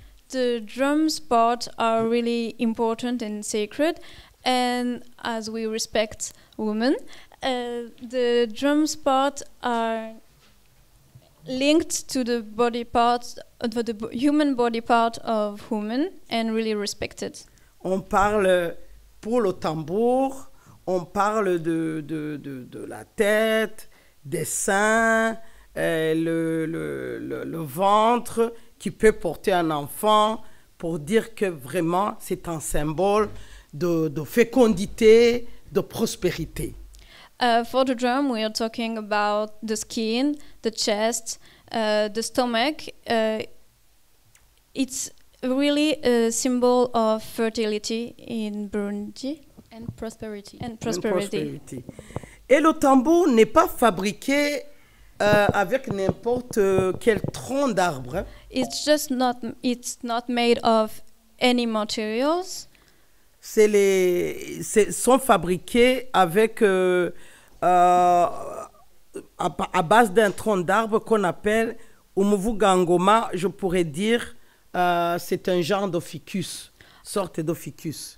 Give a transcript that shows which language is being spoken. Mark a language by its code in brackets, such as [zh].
[en] The drums parts are really important and sacred, and as we respect women, the drums part are linked to the body part, the human body part of women, and really respected. [fr] On parle pour le tambour, on parle de la tête, des seins, le ventre qui peut porter un enfant, pour dire que vraiment c'est un symbole de fécondité, de prospérité. [en] For the drum, we are talking about the skin, the chest, the stomach. It's really a symbol of fertility in Burundi. And prosperity. And prosperity. [fr] Et le tambour n'est pas fabriqué avec n'importe quel tronc d'arbre. [en] It's not made of any materials. [fr] Sont fabriqués avec à base d'un tronc d'arbre qu'on appelle umuvugangoma. Je pourrais dire c'est un genre de ficus, sorte de ficus.